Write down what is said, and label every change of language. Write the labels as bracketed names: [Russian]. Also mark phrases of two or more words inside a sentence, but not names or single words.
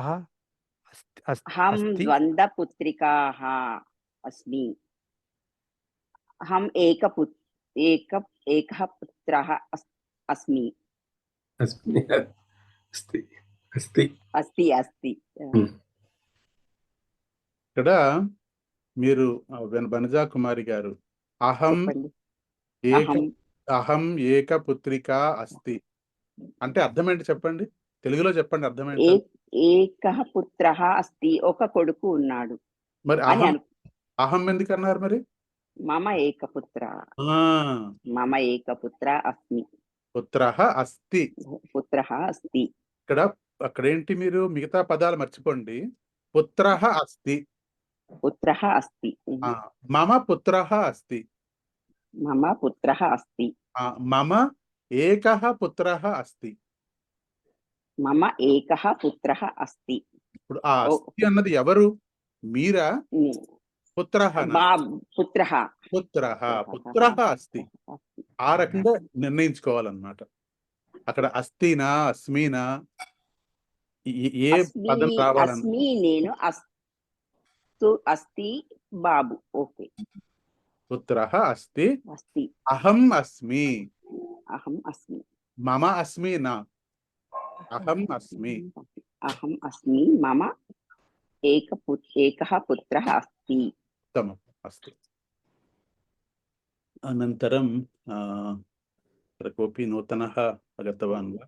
[Sanskrit] अहं द्वन्द्वपुत्रिकाः अस्मि। अहम् एकः पुत्रः अस्मि। अस्ति। [Telugu] ఇక్కడ మీరు వనజా కుమారి గారు [Sanskrit] అహం ఏక పుత్రిక అస్తి [Telugu] అంటే అర్థం ఏంటి చెప్పండి? తెలుగులో చెప్పండి అర్థం ఏంటి? [Sanskrit] ఏకః పుత్రః అస్తి, [Telugu] ఒక కొడుకు ఉన్నాడు. మరి అహం ఎందుకు అన్నారు మరి? [Sanskrit] మమ ఏక పుత్ర అస్మి. పుత్రః అస్తి. [Telugu] అక్కడ ఏంటి మీరు మిగతా పదాలు మర్చిపోండి. [Sanskrit] పుత్రః అస్తి. మమ పుత్రః అస్తి. మమ ఏకః పుత్రః అస్తి. [Telugu] ఇప్పుడు ఆ అస్తి అన్నది ఎవరు? [Sanskrit] మీరా? పుత్రః అస్తి. [Telugu] ఆ రకంగా నిర్ణయించుకోవాలన్నమాట. అక్కడ అస్తినా అస్మినా ఏ పదం రావాలన్నా నేను అస్తి బాబు. ఓకే. [Sanskrit] పుత్రః అస్తి. అహం అస్మి. మమ అస్మి నా అహం అస్మి. మమ ఏకः పుత్రः अस्ति. उत्तमम्। अस्तु, अनन्तरं कोऽपि नूतनः आगतवान् वा?